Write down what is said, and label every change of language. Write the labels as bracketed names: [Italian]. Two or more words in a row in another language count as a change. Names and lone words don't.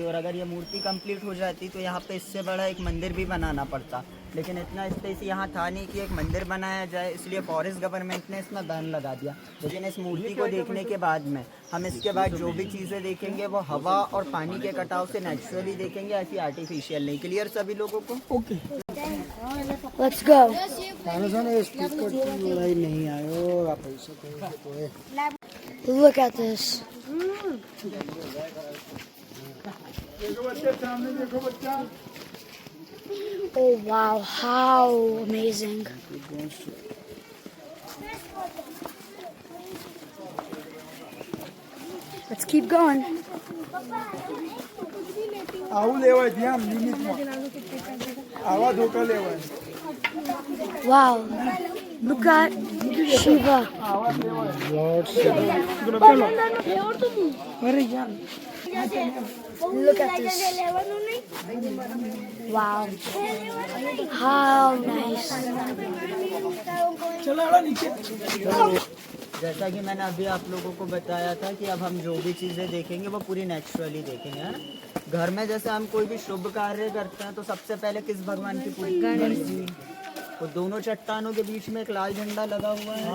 [Hindi] और अगर ये मूर्ति कंप्लीट हो जाती तो यहाँ पे इससे बड़ा एक मंदिर भी बनाना पड़ता, लेकिन इतना स्पेस यहाँ था नहीं कि एक मंदिर बनाया जाए, इसलिए [English] forest government [Hindi] ने इसमें बैन लगा दिया। लेकिन इस मूर्ति को देखने के बाद में हम इसके बाद जो भी चीज़ें देखेंगे वो हवा और पानी के कटाव से नेचुरली देखेंगे, ऐसी आर्टिफिशियल नहीं। क्लियर सभी लोगों को? ओके, [English] Let's go. Look at this. Oh wow, how amazing. Let's keep going. [Gujarati] આવું લેવાય ધ્યાન લિમિટમાં, આવા ધોકા લેવાય, [English] Wow. Look at Shiva. [Gujarati] આવા લેવાય. અરે યાર [English] Look at this. Wow. How nice. [Gujarati] ચલો આડા નીચે. [Hindi] जैसा कि मैंने अभी आप लोगों को बताया था कि अब हम जो भी चीज़ें देखेंगे वो पूरी नेचुरली देखेंगे, है ना। घर में जैसे हम कोई भी शुभ कार्य करते हैं तो सबसे पहले किस भगवान की पूजा, वो दोनों चट्टानों के बीच में एक लाल झंडा लगा हुआ है।